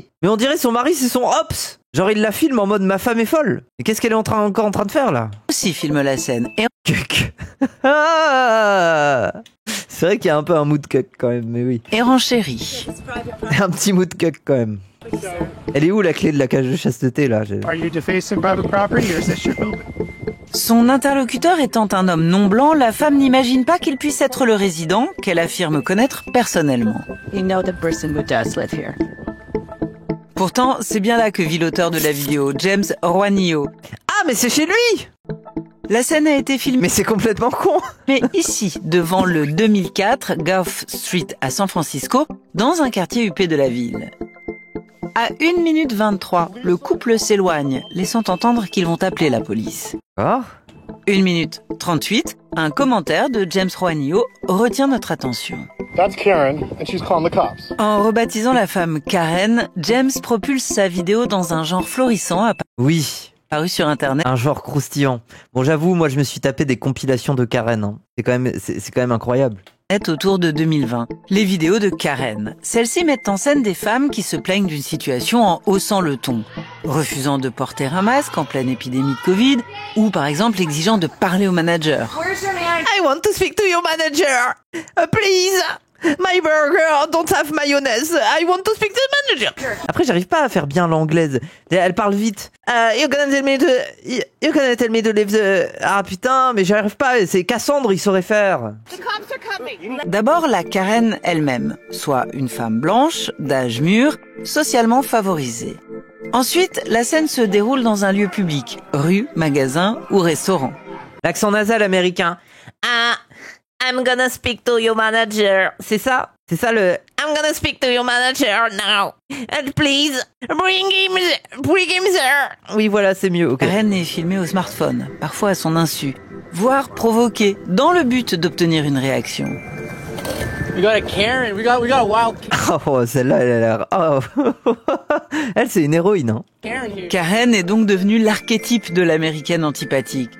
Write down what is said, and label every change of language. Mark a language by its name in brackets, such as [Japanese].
[French] Mais on dirait son mari, c'est son Ops. Genre, il la filme en mode ma femme est folle. Et qu'est-ce qu'elle est encore en train de faire, là? aussi filme la scène et Cuck. Ah, c'est vrai qu'il y a un peu un mood cuck quand même, mais oui. renchérit. Un petit mood cuck quand même. Elle est où la clé de la cage de chasteté, là? [English] Are you defacing private property or is this your building? [French] Son interlocuteur étant un homme non blanc, la femme n'imagine pas qu'il puisse être le résident qu'elle affirme connaître personnellement. [English] You know the person who does live here. [French] Pourtant, c'est bien là que vit l'auteur de la vidéo, James Juanillo. Ah, mais c'est chez lui. La scène a été filmée Mais c'est complètement con. ici, devant le 2004 Gulf Street à San Francisco, dans un quartier huppé de la ville. À 1 minute 23, le couple s'éloigne, laissant entendre qu'ils vont appeler la police. Oh. 1 minute 38, un commentaire de James Juanillo retient notre attention. [English] That's Karen, and she's calling the cops. [French] En rebaptisant la femme Karen, James propulse sa vidéo dans un genre florissant Oui, apparu sur Internet. un genre croustillant. Bon, j'avoue, moi, je me suis tapé des compilations de Karen. Hein. C'est quand même incroyable. Autour de 2020. Les vidéos de Karen. Celles-ci mettent en scène des femmes qui se plaignent d'une situation en haussant le ton, refusant de porter un masque en pleine épidémie de Covid, ou par exemple exigeant de parler au manager. [English] I want to speak to your manager. Please. My burger don't have mayonnaise. I want to speak to the manager. [French] Après, j'arrive pas à faire bien l'anglaise. Elle parle vite. [English] You're gonna tell me to leave the... [French] Ah putain, mais j'arrive pas. C'est Cassandre, il saurait faire. D'abord, la Karen elle-même, soit une femme blanche, d'âge mûr, socialement favorisée. Ensuite, la scène se déroule dans un lieu public, rue, magasin ou restaurant. L'accent nasal américain. [English] I'm gonna speak to your manager. [French] C'est ça le [English] I'm gonna speak to your manager now. And please, bring him there. [French] Oui, voilà, c'est mieux. Okay. Karen est filmée au smartphone, parfois à son insu, voire provoquée, dans le but d'obtenir une réaction. [English] We got a Karen. We got a wild [French] Oh, celle-là, elle a l'air... Oh. Elle, c'est une héroïne, hein. [English] Karen here. [French] Karen est donc devenue l'archétype de l'américaine antipathique.